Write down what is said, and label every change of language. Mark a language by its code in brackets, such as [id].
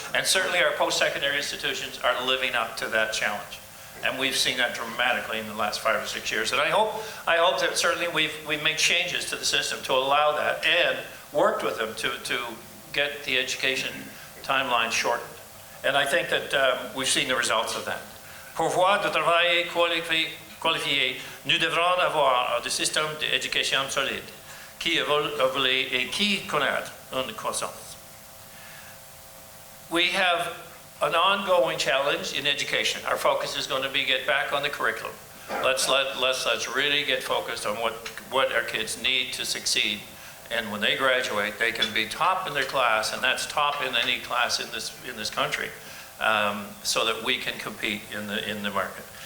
[en] And certainly our post-secondary institutions are living up to that challenge. And we've seen that dramatically in the last 5 or 6 years. And I hope that certainly we've made changes to the system to allow that and worked with them to get the education timeline shortened. And I think that we've seen the results of that. [fr] Pourvoir de travail qualifié, nous devrons avoir un système d'éducation solide qui évolue et qui connaît une croissance. [en] We have an ongoing challenge in education. Our focus is going to be get back on the curriculum. Let's really get focused on what our kids need to succeed. And when they graduate, they can be top in their class, and that's top in any class in this country, so that we can compete in the market.